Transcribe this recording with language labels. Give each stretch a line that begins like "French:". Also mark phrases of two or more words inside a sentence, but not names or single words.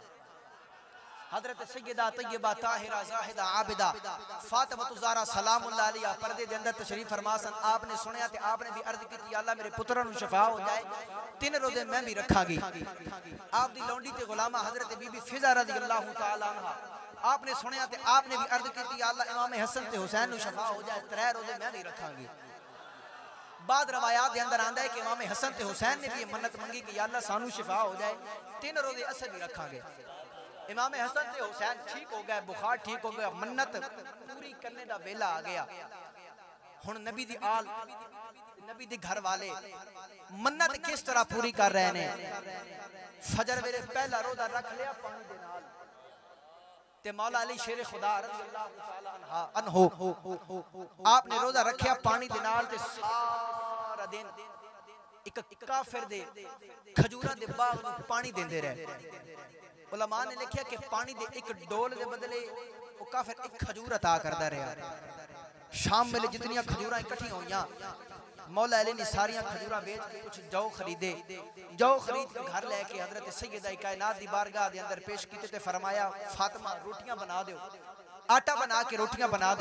Punjabi: ਹਜ਼ਰਤ ਸੈਯਦਾ ਤੱਯਬਾ ਤਾਹਿਰਾ ਜ਼ਾਹਿਦਾ ਆਬਿਦਾ ਫ਼ਾਤਿਮਾ ਜ਼ਹਰਾ
Arabic: سلام الله عليها
Punjabi: ਪਰਦੇ ਦੇ ਅੰਦਰ ਤਸ਼ਰੀਫ਼ ਫ਼ਰਮਾ ਸਨ। ਆਪਨੇ ਸੁਣਿਆ ਤੇ ਆਪਨੇ ਭੀ ਅਰਜ਼ ਕੀ ਥੀ ਅੱਲਾਹ ਮੇਰੇ ਪੁੱਤਰਾ ਨੂ ਸ਼ਫ਼ਾ ਹੋ ਜਾਏ, 3 ਰੋਜ਼ੇ ਮੈਂ ਭੀ ਰੱਖਾਂਗੀ। ਆਪ ਦੀ ਲੌਂਡੀ ਤੇ ਗ਼ੁਲਾਮਾ ਹਜ਼ਰਤ ਬੀਬੀ ਫ਼ਿਜ਼ਾ
Arabic: رضي الله تعالى عنها
Punjabi: ਆਪਨੇ ਸੁਣਿਆ ਤੇ ਆਪਨੇ ਭੀ ਅਰਜ਼ ਕੀ ਥੀ ਅੱਲਾਹ ਇਮਾਮ ਹਸਨ ਤੇ ਹੁਸੈਨ ਨੂ ਸ਼ਫ਼ਾ ਹੋ ਜਾਏ, 3 ਰੋਜ਼ੇ ਮੈਂ ਭੀ ਰੱਖਾਂਗੀ। ਬਾਦ ਰਵਾਯਾਤ ਕੇ ਅੰਦਰ ਆਂਦਾ ਹੈ ਕਿ ਇਮਾਮ ਹਸਨ ਤੇ ਹੁਸੈਨ ਨੇ ਭੀ ਮੰਨਤ ਮੰਗੀ ਕਿ ਯਾ ਅੱਲਾਹ ਸਾਨੂ ਸ਼ਿਫ਼ਾ ਹੋ ਜਾਏ, 3 ਰੋਜ਼ੇ ਅਸ ਭੀ ਰੱਖਾਂਗੇ। ਇਮਾਮ ਹਸਨ ਤੇ ਹੁਸੈਨ ਠੀਕ ਹੋ ਗਏ, ਬੁਖ਼ਾਰ ਠੀਕ ਹੋ ਗਿਆ, ਮੰਨਤ ਪੂਰੀ ਕਰਨੇ ਕਾ ਵੇਲਾ ਆ ਗਿਆ। ਹੁਣ ਨਬੀ ਦੀ ਆਲ ਨਬੀ ਦੇ ਘਰ ਵਾਲੇ ਮੰਨਤ ਕਿਸ ਤਰ੍ਹਾਂ ਪੂਰੀ ਕਰ ਰਹੇ ਨੇ। ਫ਼ਜਰ ਵੇਲੇ ਪਹਿਲਾ ਰੋਜ਼ਾ ਰੱਖ ਲਿਆ ਪਾਣੀ ਦੇ ਨਾਲ ਤੇ ਮੌਲਾ ਅਲੀ ਸ਼ੇਰ ਖ਼ੁਦਾ
Arabic: رضي الله تعالى عنه
Punjabi: ਆਪਨੇ ਰੋਜ਼ਾ ਰੱਖਿਆ ਪਾਣੀ ਦੇ ਨਾਲ ਤੇ ਸਾਰਾ ਦਿਨ ਏਕ ਕਾਫ਼ਿਰ ਦੇ ਖਜੂਰਾ ਦੇ ਬਾਗ਼ ਨੂੰ ਪਾਣੀ ਦੇਂਦੇ ਰਹੇ। ਉਲਮਾ ਨੇ ਲਿਖਾ ਕਿ ਪਾਣੀ ਦੇ ਏਕ ਡੋਲ ਦੇ ਬਦਲੇ ਵੋ ਕਾਫ਼ਿਰ ਏਕ ਖਜੂਰ ਅਤਾ ਕਰਦਾ ਰਿਹਾ। ਸ਼ਾਮ ਮੇਂ ਜਿਤਨੀਆਂ ਖਜੂਰਾਂ ਇਕੱਠੀ ਹੋਈਆਂ ਮੌਲਾ ਅਲੀ ਨੇ ਸਾਰੀਆਂ ਖਜੂਰਾਂ ਬੇਚ ਕੇ ਕੁਛ ਜੌ ਖ਼ਰੀਦੇ, ਜੌ ਖ਼ਰੀਦ ਕੇ ਘਰ ਲੇਕੇ ਹਜ਼ਰਤ ਸੈਯਦਾ ਕਾਇਨਾਤ ਦੀ ਬਾਰਗਾਹ ਦੇ ਅੰਦਰ ਪੇਸ਼ ਕੀਤੇ ਤੇ ਫ਼ਰਮਾਇਆ ਫ਼ਾਤਿਮਾ ਰੋਟੀਆਂ ਬਣਾ ਦੋ, ਆਟਾ ਬਣਾ ਕੇ ਰੋਟੀਆਂ ਬਣਾ ਦੋ।